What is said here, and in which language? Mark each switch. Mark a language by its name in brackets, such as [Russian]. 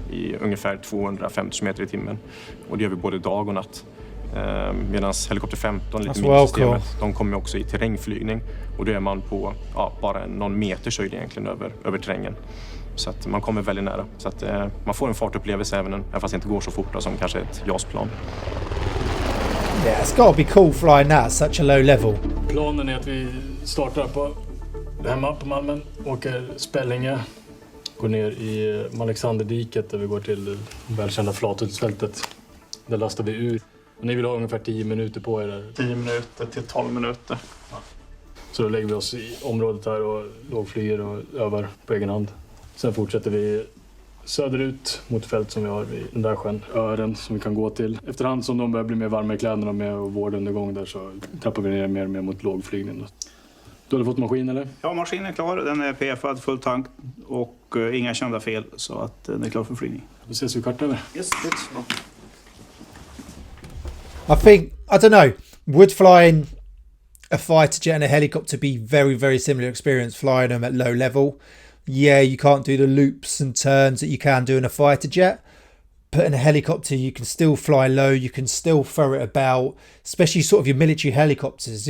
[Swedish] I ungefär 250 meter i timmen. Och det gör vi både dag och natt. Medan helikopter 15, lite mindre systemet, de kommer också i terrängflygning. Och då är man på bara någon meters höjd egentligen över terrängen. Så att man kommer väldigt nära. Så att man får en fartupplevelse även fast det inte går så fort då, som kanske ett JAS-plan. [English] Yeah, it's got to be cool flying that at such a low level. [Swedish] Planen är att vi startar hemma på Malmen, åker Spällinge, går ner i Alexanderdiket där vi går till välkända flatutfältet. Där lastar vi ur. Och ni vill ha ungefär 10 minuter på er där. 10 minuter till 12 minuter. Ja. Så då lägger vi oss i området här och lågflyger och övar på egen hand. Sen fortsätter vi söderut mot fält som vi har vid den där sjön, Ören, som vi kan gå till. Efterhand som de börjar bli mer varma i kläderna med vårdundergång där så trappar vi ner mer och mer mot lågflygning. Du har fått maskin eller? Ja, maskinen är klar. Den är PF-ad, full tank och inga kända fel så att den är klar för flygning. Då ses vi kvart över. [English] Yes, it's I don't know, would flying a fighter jet and a helicopter be very, very similar experience flying them at low level? Yeah, you can't do the loops and turns that you can do in a fighter jet. But in a helicopter, you can still fly low. You can still throw it about, especially sort of your military helicopters.